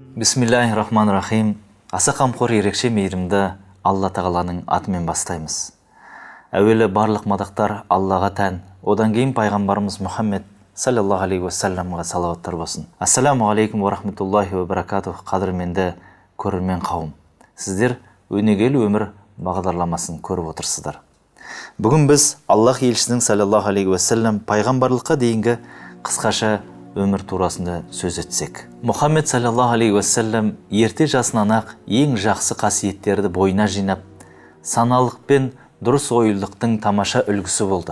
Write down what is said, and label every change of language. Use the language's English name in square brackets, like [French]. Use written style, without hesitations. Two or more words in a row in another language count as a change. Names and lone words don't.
[Arabic] بسم الله الرحمن الرحيم. [Kazakh] Аса қамқор ерекше мейірімді Алла тағаланың атымен бастаймыз. Әуелі барлық мадақтар Аллаға тән, одан кейін пайғамбарымыз Мұхаммед [Arabic] صلى الله عليه وسلم [Kazakh] салауаттар болсын. [Arabic] السلام عليكم ورحمة الله وبركاته. [Kazakh] Қадірменді көрермен қауым, сіздер өнегелі өмір бағдарламасын көріп отырсыздар. Бүгін біз Аллах елшісінің [Arabic] صلى الله عليه وسلم [Kazakh] пайғамбарлыққа дейінгі қысқаша өмір турасында сөз етсек. Мұхаммед [Arabic] صلى الله عليه وسلم [Kazakh] ерте жасынан ақ ең жақсы қасиеттерді бойына жинап, саналық пен дұрыс ойылдықтың тамаша үлгісі болды.